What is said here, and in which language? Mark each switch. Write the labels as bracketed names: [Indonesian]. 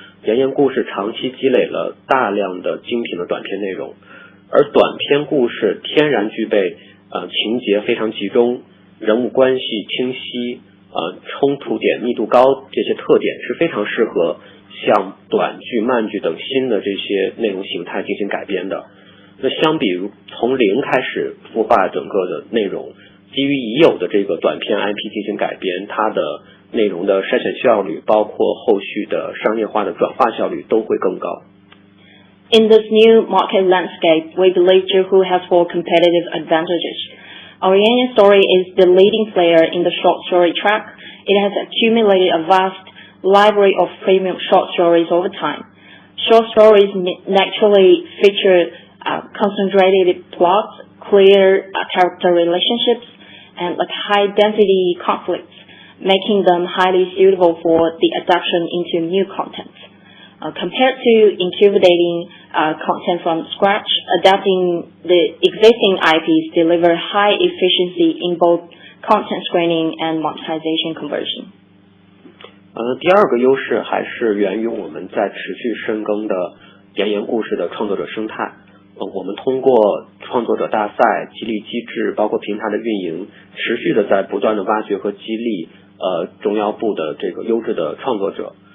[Chinese] 言言故事长期积累了大量的精品的短篇内容，而短篇故事天然具备情节非常集中、人物关系清晰、冲突点密度高这些特点，是非常适合向短剧、慢剧等新的这些内容形态进行改编的。那相比于从零开始孵化整个的内容，基于已有的这个短篇 IP 进行改编，它的内容的筛选效率，包括后续的商业化的转化效率都会更高。 [English] In this new market landscape, we believe Zhihu has 4 competitive advantages. Our Yan story is the leading player in the short story track. It has accumulated a vast library of premium short stories over time. Short stories naturally feature concentrated plots, clear character relationships, and high-density conflicts, making them highly suitable for the adaptation into new content. Compared to incubating content from scratch, adapting the existing IPs deliver high efficiency in both content screening and monetization conversion. [Chinese] 第2个优势还是源于我们在持续深耕的言言故事的创作者生态。我们通过创作者大赛、激励机制，包括平台的运营，持续的在不断的挖掘和激励中腰部的这个优质的创作者。